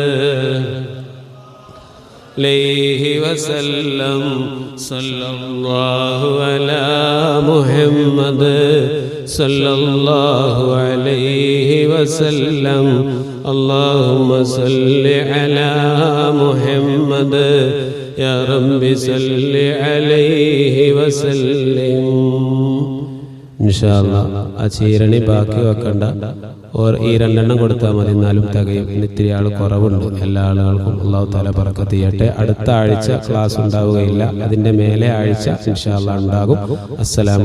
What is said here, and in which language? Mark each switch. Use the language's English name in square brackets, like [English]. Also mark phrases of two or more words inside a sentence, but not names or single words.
[Arabic] عليه وسلم صلى الله على محمد صلى الله عليه وسلم اللهم صل على محمد يا رب صل عليه وسلم [Malayalam] ഇൻഷാല്ലാ ആ ചീരണി ബാക്കി വെക്കണ്ട. ഈ 2 എണ്ണം കൊടുത്താൽ മതി, എന്നാലും തികയും. ഇത്തിരി ആൾ കുറവുണ്ട്. എല്ലാ ആളുകൾക്കും [Arabic] الله تعالى [Malayalam] ബറക്കത്ത് ചെയ്യട്ടെ. അടുത്ത ആഴ്ച ക്ലാസ് ഉണ്ടാവുകയില്ല, അതിൻ്റെ മേലെ ആഴ്ച ഇൻഷാല്ലാ ഉണ്ടാകും.